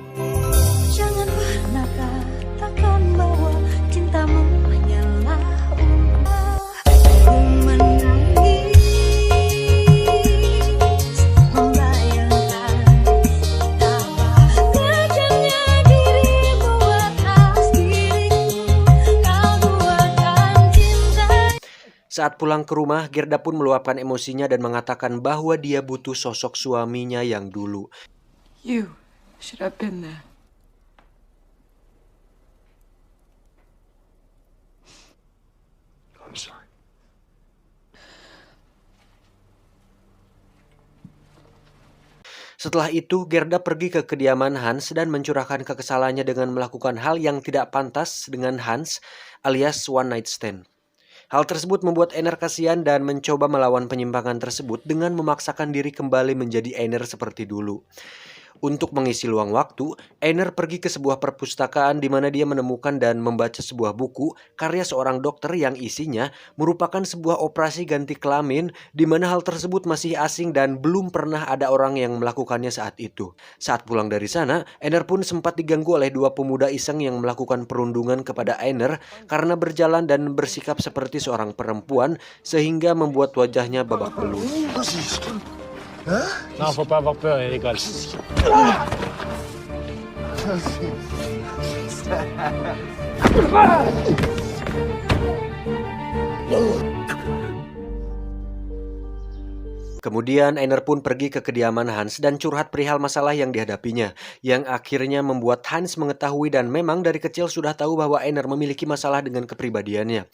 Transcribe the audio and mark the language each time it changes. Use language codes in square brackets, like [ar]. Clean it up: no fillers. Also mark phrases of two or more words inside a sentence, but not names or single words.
[id] Jangan pernah katakan bahwa cintamu hanyalah ku menangis membayangkan betapa belajarnya dirimu atas diriku kau buatkan cinta. Saat pulang ke rumah, Gerda pun meluapkan emosinya dan mengatakan bahwa dia butuh sosok suaminya yang dulu. [en] You should have been there. I'm sorry. [id] Setelah itu, Gerda pergi ke kediaman Hans dan mencurahkan kekesalannya dengan melakukan hal yang tidak pantas dengan Hans alias [en] one night stand. [id] Hal tersebut membuat Einar kasihan dan mencoba melawan penyimpangan tersebut dengan memaksakan diri kembali menjadi Einar seperti dulu. Untuk mengisi luang waktu, Einar pergi ke sebuah perpustakaan di mana dia menemukan dan membaca sebuah buku karya seorang dokter yang isinya merupakan sebuah operasi ganti kelamin di mana hal tersebut masih asing dan belum pernah ada orang yang melakukannya saat itu. Saat pulang dari sana, Einar pun sempat diganggu oleh dua pemuda iseng yang melakukan perundungan kepada Einar karena berjalan dan bersikap seperti seorang perempuan sehingga membuat wajahnya babak belur. [fr] Non, faut pas avoir peur, il rigole. [id] Kemudian Einar pun pergi ke kediaman Hans dan curhat perihal masalah yang dihadapinya, yang akhirnya membuat Hans mengetahui dan memang dari kecil sudah tahu bahwa Einar memiliki masalah dengan kepribadiannya.